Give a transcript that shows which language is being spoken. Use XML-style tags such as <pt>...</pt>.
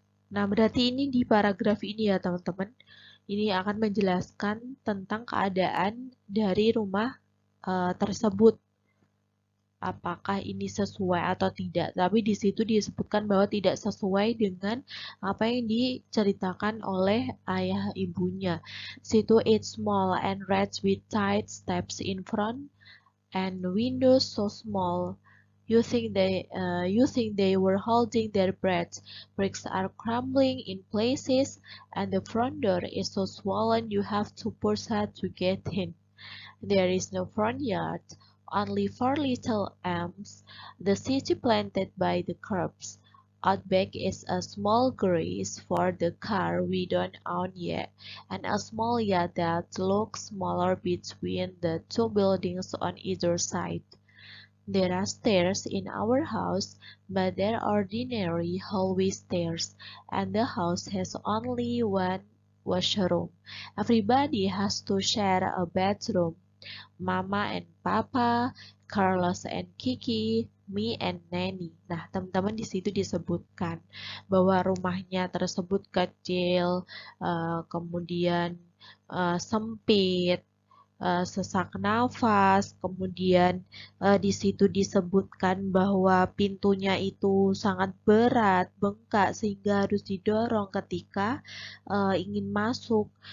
<id>Nah, berarti ini di paragraf ini ya teman-teman, ini akan menjelaskan tentang keadaan dari rumah tersebut, apakah ini sesuai atau tidak. Tapi di situ disebutkan bahwa tidak sesuai dengan apa yang diceritakan oleh ayah ibunya.</id> <en>Situ it's small and red with tight steps in front and windows so small. You think they were holding their breath. Bricks are crumbling in places, and the front door is so swollen you have to push hard to get in. There is no front yard, only 4 little elms, the city planted by the curbs. Out back is a small garage for the car we don't own yet, and a small yard that looks smaller between the two buildings on either side. There are stairs in our house, but they're ordinary hallway stairs, and the house has only one washroom. Everybody has to share a bathroom. Mama and Papa, Carlos and Kiki, me and Nanny.</en> <id>Nah, teman-teman di situ disebutkan bahwa rumahnya tersebut kecil, kemudian sempit, sesak nafas, kemudian di situ disebutkan bahwa pintunya itu sangat berat, bengkak sehingga harus didorong ketika ingin masuk.</id>